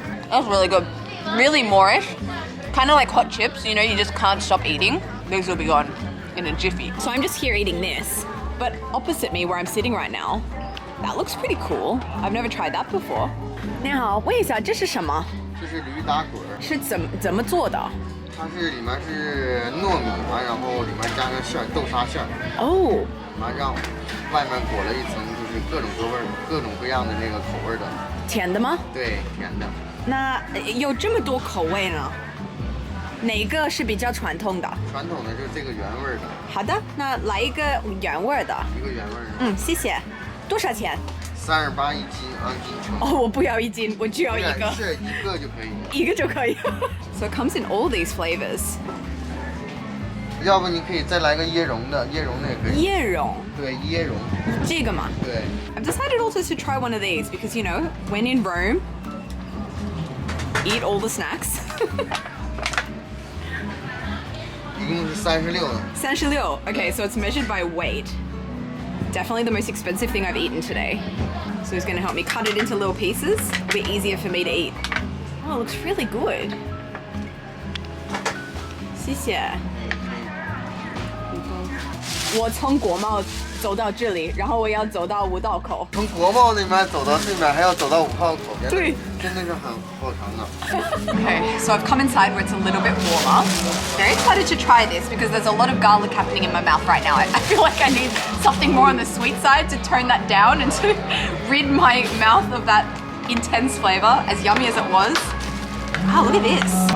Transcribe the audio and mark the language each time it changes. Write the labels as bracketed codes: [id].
[en] That's really good. Really Moorish. Kind of like hot chips, you know, you just can't stop eating. These will be gone in a jiffy. So I'm just here eating this, but opposite me where I'm sitting right now, that looks pretty cool. I've never tried that before. [zh] 你好，问一下，这是什么？这是驴打滚。是怎么做的？它是里面是糯米嘛，然后里面加上馅儿，豆沙馅儿。哦。完让外面裹了一层就是各种各味儿、各种各样的那个口味的。甜的吗？对，甜的。那有这么多口味呢？哪个是比较传统的？传统的就是这个原味的。好的，那来一个原味的。一个原味的。谢谢。多少钱？38一斤，按斤称。哦，我不要1斤，我就要一个。是一个就可以。一个就可以。 [en] So it comes in all these flavors. [zh] 要不你可以再来个椰蓉的，椰蓉的也可以。椰蓉。对，椰蓉。这个嘛。对。 [en] I've decided also to try one of these because you know, when in Rome, eat all the snacks. [zh] 一共是36呢。36. [en] Okay, so it's measured by weight. definitely the most expensive thing I've eaten today. So he's gonna help me cut it into little pieces. It'll be easier for me to eat. Oh, it looks really good. [zh] 谢谢。我从国贸走到这里，然后我要走到五道口。从国贸那边走到对面，还要走到5号口。对，真的是很好长啊。 [en] Okay, so I've come inside where it's a little bit warmer. Very excited to try this because there's a lot of garlic happening in my mouth right now. I feel like I need something more on the sweet side to tone that down and to rid my mouth of that intense flavor, as yummy as it was. Wow, look at this.